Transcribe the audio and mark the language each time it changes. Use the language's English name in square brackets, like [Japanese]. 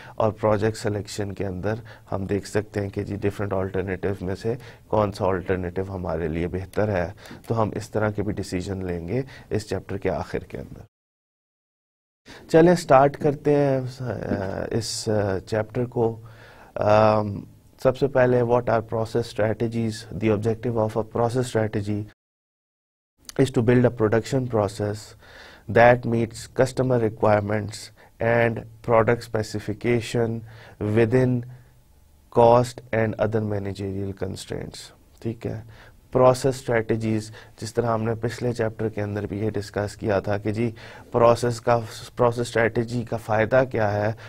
[Urdu] اور project selection کے اندر ہم دیکھ سکتے ہیں کہ جی ڈفرینٹ آلٹرنیٹیو میں سے کون سا آلٹرنیٹیو ہمارے لیے بہتر ہے. تو ہم اس طرح کے بھی ڈیسیجن لیں گے اس چیپٹر کے آخر کے اندر. چلیں سٹارٹ کرتے ہیں اس چیپٹر کو. سب سے پہلے [English] What are process strategies. The objective of a process strategy is to build a production process that meets customer requirements and product specification within cost and other managerial constraints. [Urdu] ٹھیک ہے. Process strategies جس طرح ہم نے پچھلے chapter کے اندر بھی یہ ڈسکس کیا تھا کہ جی پروسیس اسٹریٹجی کا فائدہ کیا ہے.